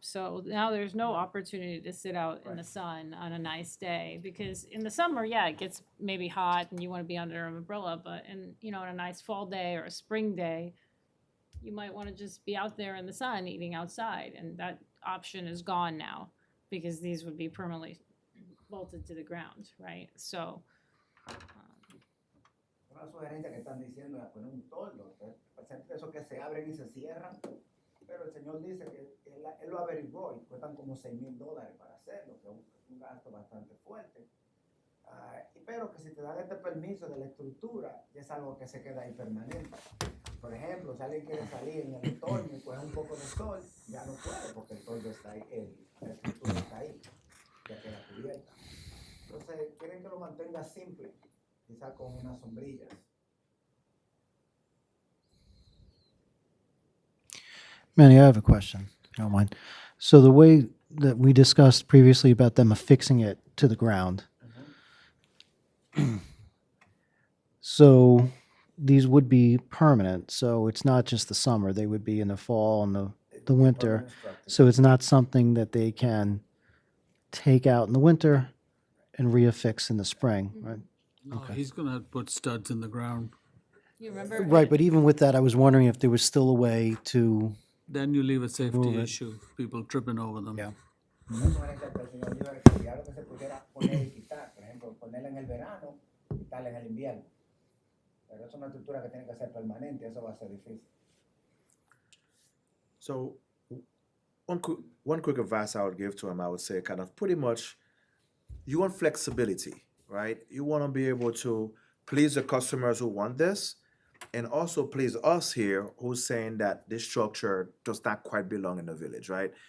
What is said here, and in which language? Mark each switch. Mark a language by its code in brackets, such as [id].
[en] So now there's no opportunity to sit out in the sun on a nice day, because in the summer, yeah, it gets maybe hot and you want to be under an umbrella, but on a nice fall day or a spring day, you might want to just be out there in the sun eating outside, and that option is gone now because these would be permanently bolted to the ground, right? So, [es] Una sugerencia que están diciendo es poner un toldo, esos que se abren y se cierran, pero el señor dice que él lo averiguó y cuestan como $6,000 para hacerlo, que es un gasto bastante fuerte. Pero que si te dan este permiso de la estructura, es algo que se queda ahí permanente. Por ejemplo, si alguien quiere salir en el otoño y coger un poco de sol, ya no puede porque el toldo está ahí, la estructura está ahí, ya queda cubierta. Entonces, quieren que lo mantenga simple, quizá con unas sombrillas. [en] Manny, I have a question, if you don't mind. So the way that we discussed previously about them affixing it to the ground, so these would be permanent. So it's not just the summer; they would be in the fall and the winter. Permanent structure. So it's not something that they can take out in the winter and reaffix in the spring, right? No, Okay. he's gonna put studs in the ground. you remember? Right, but even with that, I was wondering if there was still a way to. Then you leave a safety Move it. issue, people tripping over them. Yeah. [es] Una sugerencia que el señor dijo era que si algo que se pudiera poner y quitar, por ejemplo, ponerla en el verano y quitarla en el invierno. Pero es una estructura que tiene que ser permanente, eso va a ser difícil. [en] So, one quick advice I would give to him, I would say, kind of pretty much, you want flexibility, right? You want to be able to please the customers who want this, and also please us here who's saying that this structure does not quite belong in the village, right?